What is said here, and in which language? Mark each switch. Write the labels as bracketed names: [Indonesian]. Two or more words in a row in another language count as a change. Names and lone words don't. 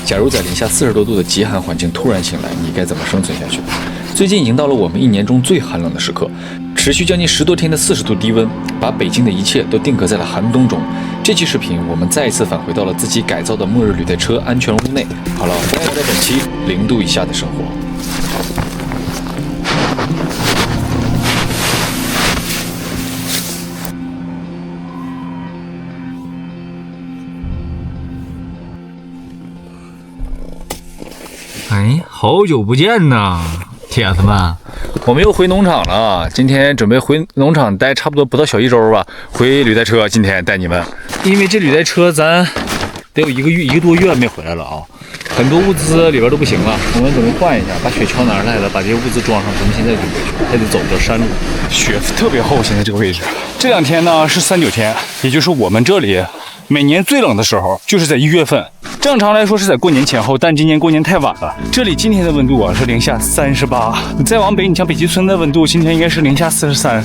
[Chinese] 假如在零下40多度的极寒環境突然醒来，你该怎么生存下去？最近已经到了我们1年中最寒冷的时刻，持续将近10多天的40度低温，把北京的一切都定格在了寒冬中。这期视頻，我們再一次返回到了自己改造的末日履帶車安全屋內。好了，歡迎來到本期0度以下的生活。哎，好久不見吶，鐵子們！我們又回農場了，今天準備回農場待差不多不到小1周吧。回履帶車，今天帶你們，因為這履帶車咱得有1個多月沒回來了啊，很多物資裡邊都不行了，我們準備換一下，把雪橇拿來了，把這些物資裝上，咱們現在就回去，還得走到山路。雪特別厚，現在這個位置，這2天呢是3、9天，也就是我們這裡每年最冷的時候，就是在1月份。正常來說是在過年前後，但今年過年太晚了。這裡今天的溫度啊是零下38，你再往北，你像北極村的溫度，今天應該是零下43。